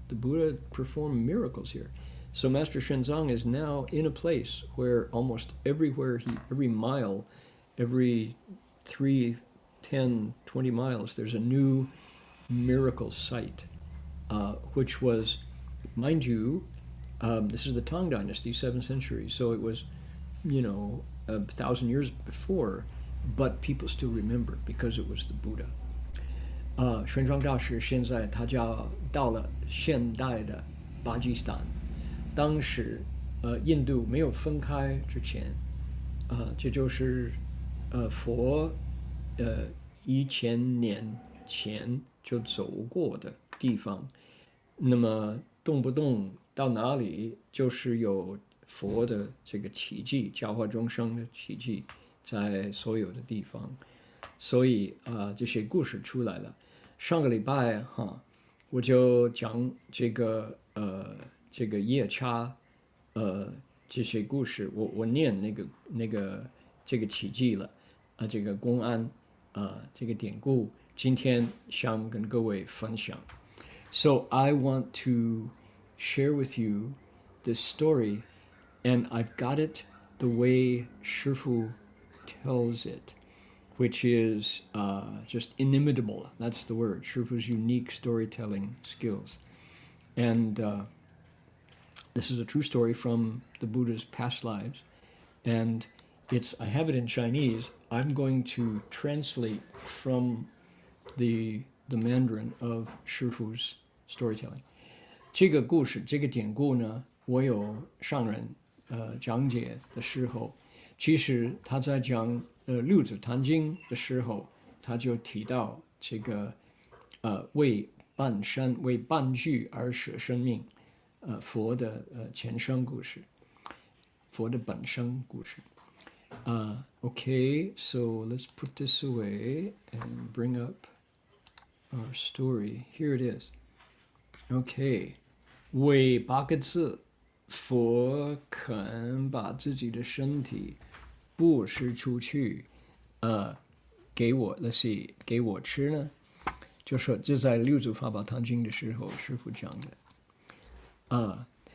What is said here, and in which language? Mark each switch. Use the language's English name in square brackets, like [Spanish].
[English] The Buddha performed miracles here. So Master Xuanzang is now in a place where almost everywhere, every mile, every 3, 10, 20 miles, there's a new miracle site, which was, mind you, this is the Tang Dynasty, 7th century, so it was, 1,000 years before, but people still remember because it was the Buddha. [Chinese] 玄奘大师现在他到了现代的巴基斯坦，当时印度没有分开之前，这就是佛1000年前就走过的地方。那么动不动到哪里就是有佛的这个奇迹，教化众生的奇迹，在所有的地方。所以这些故事出来了。上个礼拜我就讲这个夜叉这些故事，我念这个奇迹了这个公安这个典故，今天想跟各位分享。 [English] So I want to share with you this story, and I've got it the way 师父 tells it, which is just inimitable. That's the word, 师父's unique storytelling skills. And this is a true story from the Buddha's past lives. And I have it in Chinese. I'm going to translate from the Mandarin of 师父's storytelling. [Chinese] 这个故事，这个典故呢，我有上人讲解的时候，其实他在讲六祖坛经的时候，他就提到这个为半句而舍生命，佛的前生故事，佛的本生故事。 [English] Okay, so let's put this away and bring up our story. Here it is. [Chinese] Okay, 为8个字，佛肯把自己的身体布施出去，给我 ， [English] let's see， [Chinese] 给我吃呢，就说这在六祖法宝坛经的时候，师父讲的。